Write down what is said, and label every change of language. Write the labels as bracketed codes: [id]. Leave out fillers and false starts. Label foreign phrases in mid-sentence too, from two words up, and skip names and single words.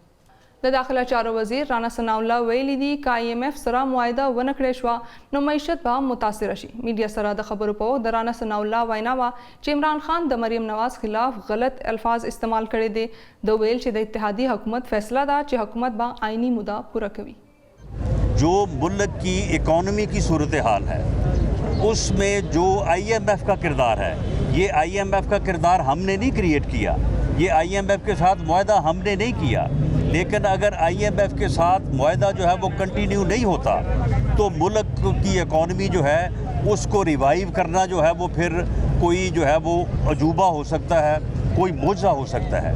[ps] د داخله چارو وزیر رانا ثناء الله ویلي دي که IMF سره معاهده ونه کړې شوه نو معیشت به متاثره شي. میډیا سره د خبرو په وخت د رانا ثناء الله وینا وه چې عمران خان د مریم نواز خلاف غلط الفاظ استعمال کړي دي. د ویل چې د اتحادی حکومت فیصله ده چې حکومت به آئینی مدعا پوره کوي. [ur] جو ملک کی اکانومی کی صورت حال ہے اس میں جو IMF کا کردار ہے، یہ IMF کا کردار ہم نے نہیں کریئیٹ کیا، یہ IMF کے ساتھ معاہدہ ہم نے نہیں کیا. لیکن اگر IMF کے ساتھ معاہدہ جو ہے وہ کنٹینیو نہیں ہوتا تو ملک کی اکانومی جو ہے اس کو ریوائیو کرنا جو ہے وہ پھر کوئی جو ہے وہ عجوبہ ہو سکتا ہے، کوئی معجزہ ہو سکتا ہے.